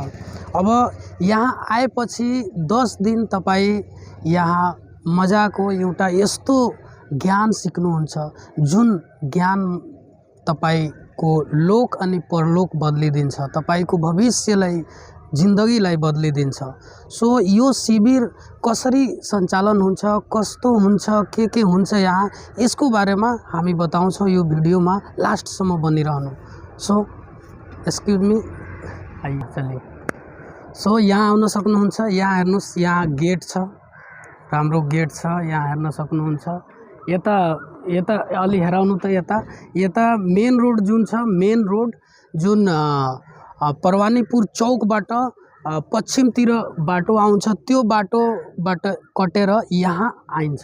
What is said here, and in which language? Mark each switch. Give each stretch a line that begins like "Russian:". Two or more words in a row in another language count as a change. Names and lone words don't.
Nepali: अब यहाँ आएपछि 10 दिन तपाईँ यहाँ मजाको एउटा यस्तो ज्ञान सिक्नुहुन्छ जुन ज्ञान तपाईको लोक अनि परलोक बदलिदिन्छ, तपाईको भविष्यलाई, जिन्दगीलाई बदलिदिन्छ। सो यो शिविर कसरी सञ्चालन हुन्छ, कस्तो हुन्छ, के हुन्छ यहाँ, यसको बारेमा हामी बताउँछौँ यो भिडियोमा। लास्टसम्म बनिरहनु। सो
English: excuse me,
Hindi: आइए चलिए।
Nepali: सो यहाँ आउन सक्नुहुन्छ। यहाँ हेर्नुहोस्, यहाँ गेट छ, राम्रो गेट छ। यहाँ हेर्न सक्नुहुन्छ। यता अलि हेराउनु त यता
English: main road
Nepali: जुन छ,
English: main road
Nepali: जुन परवानीपुर चौकबाट पश्चिमतिर बाटो आउँछ, त्यो बाटोबाट कटेर यहाँ आइन्छ।